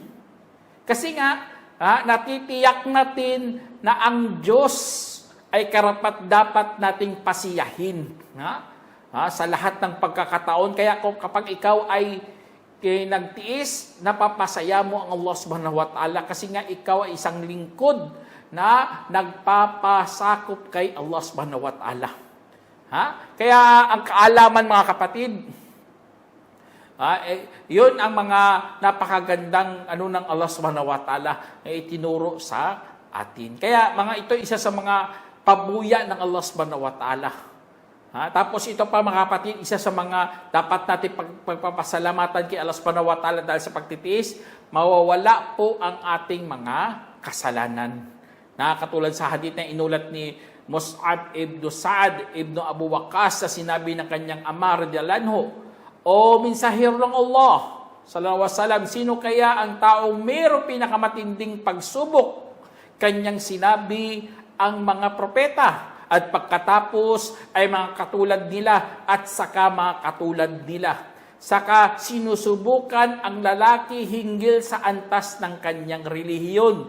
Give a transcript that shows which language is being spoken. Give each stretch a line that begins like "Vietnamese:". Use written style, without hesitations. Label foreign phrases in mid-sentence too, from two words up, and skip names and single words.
Filipino: Kasi nga, natitiyak natin na ang Diyos ay karapat-dapat nating pasiyahin sa lahat ng pagkakataon. Kaya kapag ikaw ay nagtiis, napapasaya mo ang Allah
Arabic: سبحانه وتعالى
Filipino: kasi nga ikaw ay isang lingkod na nagpapasakop kay Allah
Arabic: سبحانه وتعالى.
Filipino: Kaya ang kaalaman, mga kapatid, yun ang mga napakagandang ng Allah
Arabic: سبحانه وتعالى
Filipino: na itinuro sa atin. Kaya ito isa sa mga pabuya ng Allah
Arabic: سبحانه وتعالى.
Filipino: Tapos ito pa, mga kapatid, isa sa mga dapat natin pagpapasalamatan kay Allah
Arabic: سبحانه وتعالى
Filipino: dahil sa pagtitiis, mawawala po ang ating mga kasalanan. Katulad sa hadith na inulat ni Mus'ab ibn Sa'ad ibn Abu Waqqas sa sinabi ng kanyang ama
Arabic: رضي الله عنه,
Filipino: "O mensahero ng Allah
Arabic: صلى الله عليه وسلم,
Filipino: sino kaya ang taong mayroong pinakamatinding pagsubok?" Kanyang sinabi, ang mga propeta, at pagkatapos ay mga katulad nila at saka mga katulad nila. Saka sinusubukan ang lalaki hinggil sa antas ng kanyang relihiyon.